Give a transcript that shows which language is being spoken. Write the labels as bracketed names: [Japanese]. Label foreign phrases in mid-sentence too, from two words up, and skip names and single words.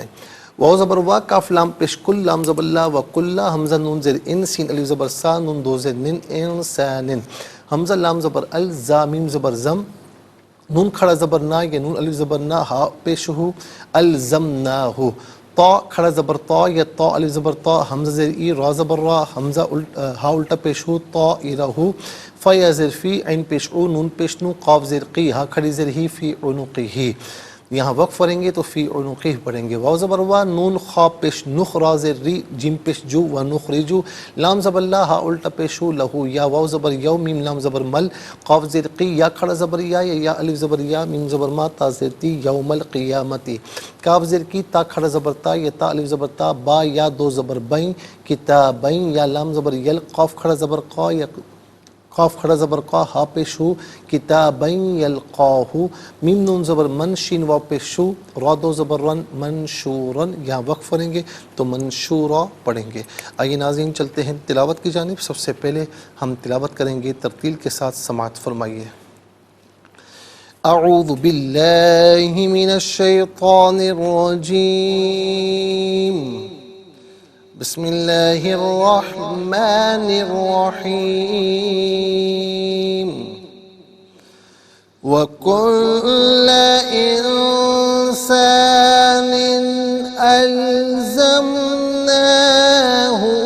[Urdu] واو زبر وا، کاف لام پیش کل، لام زبر لا، [Arabic] و کلا، [Urdu] حمزہ نون زیر ان، سین الف زبر سا، نون دو زیر نن، انسان، حمزہ لام زبر ال، زا میم زبر زم، نون کھڑا زبر نا یا نون الف زبر نا، ہا پیش ہو، الزمناہ. طا کھڑا زبر طا یا طا الف زبر طا، حمزہ زیر ای، را زبر را، حمزہ ہا الٹا پیش ہو، طا ارہ. فا یا زیر فی، عین پیش او، نون پیش نو، قاف زیر قی، ہا کھڑی زیر ہی، [Arabic] فی عنقہ. [Urdu] یہاں وقف پڑھیں گے تو [Arabic] فی عنقہ [Urdu] پڑھیں گے. واو زبر وا، نون خا پیش نخ، را زیر ری، جیم پیش جو، [Arabic] و نخرجو. [Urdu] لام زبر لا، ہا الٹا پیش ہو، لہو. یا واو زبر یو، میم لام زبر مل، قاف زیر قی، یا کھڑا زبر یا الف زبر یا، میم زبر ما، تا زیر تی، [Arabic] یوم القیامتی. [Urdu] کاف زیر کی، تا کھڑا زبر تا یا تا الف زبر تا، با یا دو زبر بین، کتابین. یا لام زبر یل، قاف کھڑا زبر قا یا قاف کھڑا زبر قا، ہا پیش ہو، [Arabic] کتابین یلقاہ. [Urdu] میم نون زبر من، شین واو پیش ہو، را دو زبر رن، منشورن. یہاں وقف پڑھیں گے تو منشورا پڑھیں گے. آئیے ناظرین چلتے ہیں تلاوت کی جانب. سب سے پہلے ہم تلاوت کریں گے ترتیل کے ساتھ، سماعت فرمائیے. [Arabic] اعوذ باللہ من الشیطان الرجیم، بسم اللہ الرحمن الرحیم. وَكُلَّ إِنسَانٍ أَلْزَمْنَاهُ